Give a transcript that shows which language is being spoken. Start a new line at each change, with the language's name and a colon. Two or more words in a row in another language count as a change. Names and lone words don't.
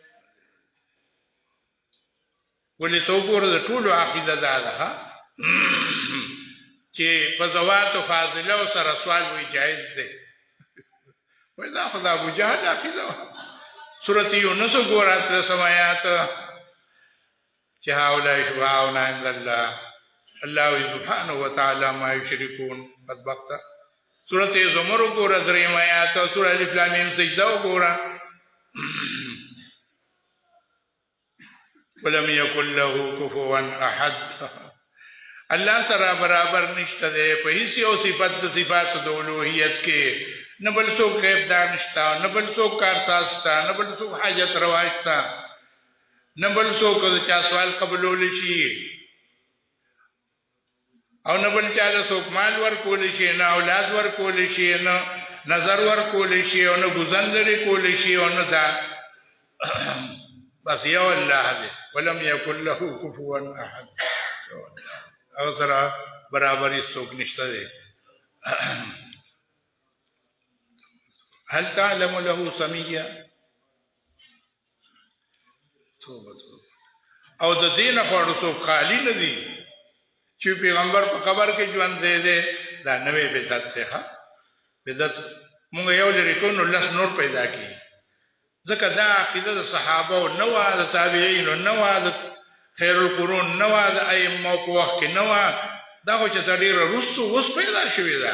Pashto: ولې ته وګوره د ټولو عقیده دا ده چې په ذوات فاضله سره سوال وی جایز دی. وای دا خو د ابو جهل عقیده وه. سورۃ یونس وګوره 3 آیات چې
Arabic: هؤلاء شفعاؤنا عند الله الله سبحانه وتعالى ما یشرکون.
Pashto: بدبخت سورۃ زمر وګوره 3 آیات او سورۃ الف لام میم سجده وګوره
Arabic: ولم يكن له كفوا احد.
Pashto: الله سره برابر نشته دی په هیڅ یو صفت د صفات د اولوهیت کې، نه بل څوک غیب دان شته، نه بل څوک کارساز شته، نه بل څوک حاجت روا شته، نه بل څوک د چا سوال قبولول شي، او نه بل چا له څوک مال ورکول شي، نه اولاد ورکول شي، نه نظر ورکول شي، او نه ګزن لري کول شي، او نه دا بس یو الله دی.
Arabic: ولم يكن له كفوا احد.
Pashto: او سره برابرۍ څوک نشته دی.
Arabic: هل تعلم له سميا.
Pashto: او د دین خواړو څوک خالی نه دي چې پیغمبر په قبر کې ژوند دی دا نوې بدعت څخه بدعت مونږ یو لري کو نو لس نور پیدا کی. ځکه دا عقیده د صحابه او نو د تابعین او نو د
Arabic: خیر القرون
Pashto: نو د ائمه په وخت کې نو دا خو چې ډېر وروسته اوس پیدا شوې ده.